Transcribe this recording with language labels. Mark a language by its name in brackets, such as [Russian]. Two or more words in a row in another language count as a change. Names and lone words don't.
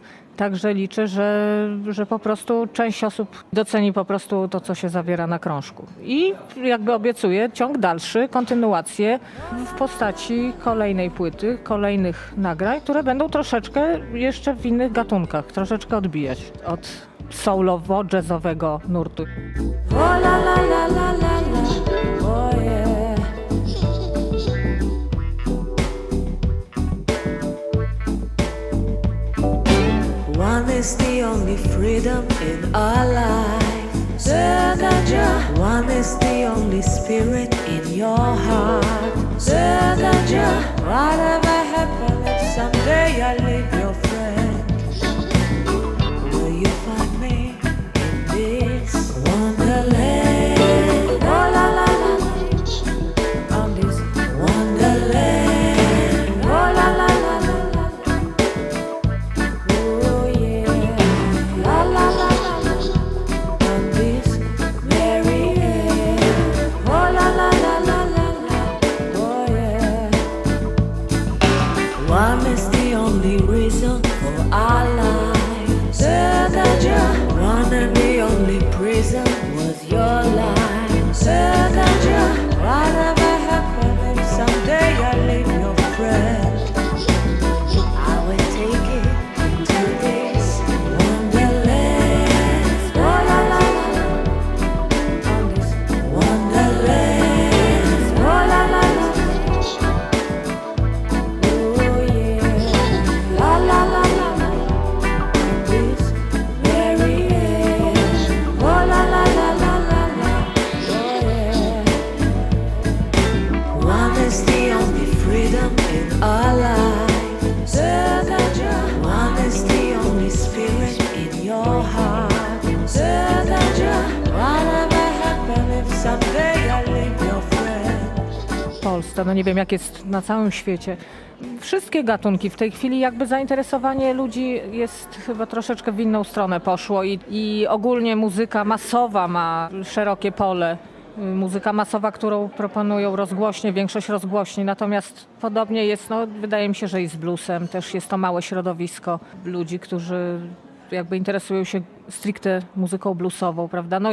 [Polish] Także liczę, że po prostu część osób doceni po prostu to, co się zawiera na krążku. I jakby obiecuję ciąg dalszy, kontynuację w postaci kolejnej płyty, kolejnych nagrań, które będą troszeczkę jeszcze w innych gatunkach, troszeczkę odbijać od soulowo-jazzowego nurtu. Oh la la la la la la, oh yeah. [English] One is the only freedom in our life. One is the only spirit in your heart. Whatever happens, if someday I leave your friend, will you find me in this wonderland? Oh la la la, on this wonderland. Oh la la la la la, oh yeah. La la la la la, on this merry end. Oh la la la la la la, oh yeah. One is the only reason for our lives. One and the only prison was your life. Whatever happened, if someday I leave your friend, I will take it to this wonderland. Oh la la la, on this wonderland. Oh la la la, oh yeah. La la la la, on this very end. Oh la la la la la la, oh yeah. One is the only freedom in our lives. One is the only spirit in your heart. Whatever happens, if someday I leave your friend. [Polish] W Polsce, nie wiem jak jest na całym świecie. Wszystkie gatunki w tej chwili jakby zainteresowanie ludzi jest chyba troszeczkę w inną stronę poszło i ogólnie muzyka masowa ma szerokie pole. Muzyka masowa, którą proponują rozgłośnie, większość rozgłośni, natomiast podobnie jest, wydaje mi się, że i z bluesem też jest to małe środowisko ludzi, którzy jakby interesują się stricte muzyką bluesową, prawda?